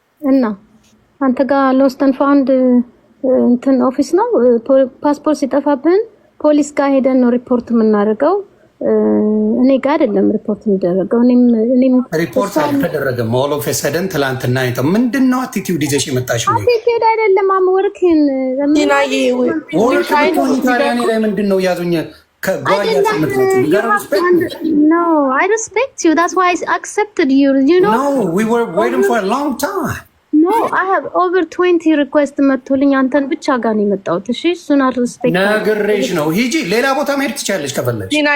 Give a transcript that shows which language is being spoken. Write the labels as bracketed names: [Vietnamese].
[Amharic] እና አንተ ጋር ሎስት ኤንድ ፋውንድ እንትን ኦፊስ ነው። ፓስፖርት ሲጠፋብን ፖሊስ ጋር ሄደን ነው ሪፖርት የምናደርገው። እኔ ጋር አይደለም ሪፖርት የሚደረገው። እኔም ሪፖርት አልተደረገም። ሞል ኦፍ ሰደን ትላንትና አይተው ምንድነው አቲቲዩድ ይዘሽ የመጣሽ ነው? አቲቲዩድ አይደለም አምወርክን ዲናዬ ወርካይታሪያኔ ላይ ምንድነው ያዙኝ [English] No, I respect you. That's why I accepted you. You know? No, we were waiting for a long time. No, I have over 20 requests [Amharic] መጥቶልኝ አንተን ብቻ ጋር ነው የመጣሁት። እሺ እሱን አልሪስፔክት ነግሬሽ ነው። ሂጂ ሌላ ቦታ መሄድ ትችያለሽ ከፈለግሽ።